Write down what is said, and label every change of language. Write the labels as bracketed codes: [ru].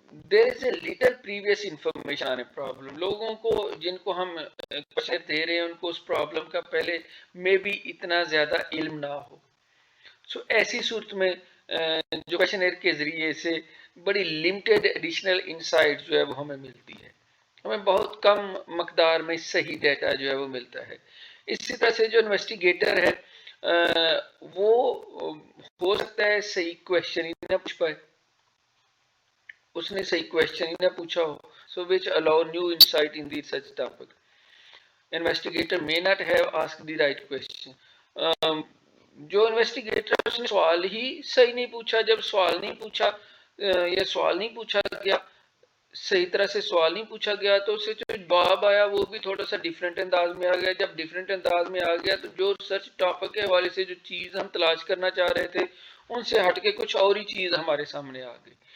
[en] There is a little previous information on a problem. [ur] لوگوں کو جن کو ہم کوشچن دے رہے ہیں ان کو اس پرابلم کا پہلے میں بھی اتنا زیادہ علم نہ ہو. سو ایسی صورت میں جو کویشچنئر کے ذریعے سے بڑی لمیٹڈ ایڈیشنل انسائٹ جو ہے وہ ہمیں ملتی ہے. ہمیں بہت کم مقدار میں صحیح ڈیٹا جو ہے وہ ملتا ہے. اسی طرح سے جو انویسٹیگیٹر ہے وہ ہو سکتا ہے صحیح کویشچن ہی نہ پوچھ پائے, اس نے صحیح کویشچن ہی نہ پوچھا ہو. [en] So which allow new insight in the such topic. Investigator may not have asked the right question. [ur] جو انویسٹیگیٹر اس نے سوال ہی صحیح نہیں پوچھا, جب سوال نہیں پوچھا یا سوال نہیں پوچھا گیا, صحیح طرح سے سوال نہیں پوچھا گیا, تو اسے جو جواب آیا وہ بھی تھوڑا سا ڈیفرنٹ انداز میں آ گیا. جب ڈیفرنٹ انداز میں آ گیا تو جو ریسرچ ٹاپک کے حوالے سے جو چیز ہم تلاش کرنا چاہ رہے تھے ان سے ہٹ کے کچھ اور ہی چیز ہمارے سامنے آ گئی.